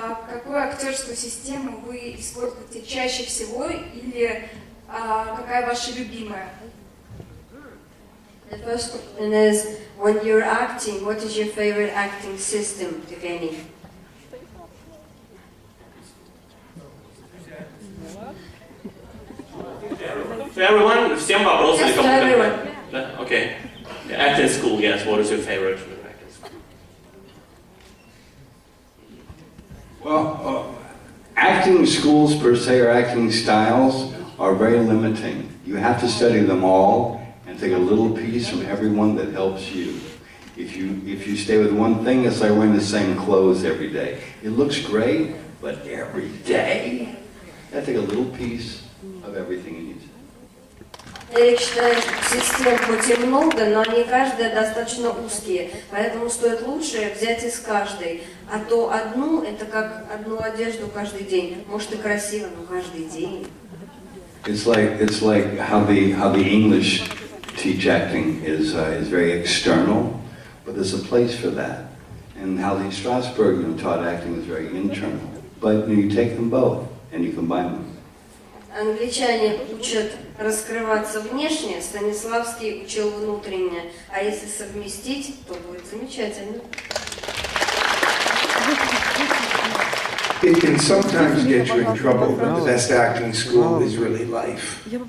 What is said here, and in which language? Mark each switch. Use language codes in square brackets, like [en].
[ru] Какую актерскую систему вы используете чаще всего или какая ваша любимая? [en] The first question is, when you're acting, what is your favorite acting system, if any? For everyone, [ru] всем вопросы или [en] Yes, to [ru] кому-то? [en] everyone. [ru] Да, [en] okay. Acting school, yes. What is your favorite acting school? Well, acting schools per se or acting styles are very limiting. You have to study them all and take a little piece from everyone that helps you. If you stay with one thing, it's like wearing the same clothes every day. It looks great, but every day, you have to take a little piece of everything you need. [ru] Эрик считает, систем хоть и много, но они каждая достаточно узкие, поэтому стоит лучше взять из каждой. А то одну, это как одну одежду каждый день. Может и красиво, но каждый день. [en] It's like how the English teach acting is very external, but there's a place for that. And how the Strasberg taught acting is very internal. But you take them both and you combine them. [ru] Англичане учат раскрываться внешне, Станиславский учил внутренне. А если совместить, то будет замечательно. [en] It can sometimes get you in trouble, but the best acting school is really life.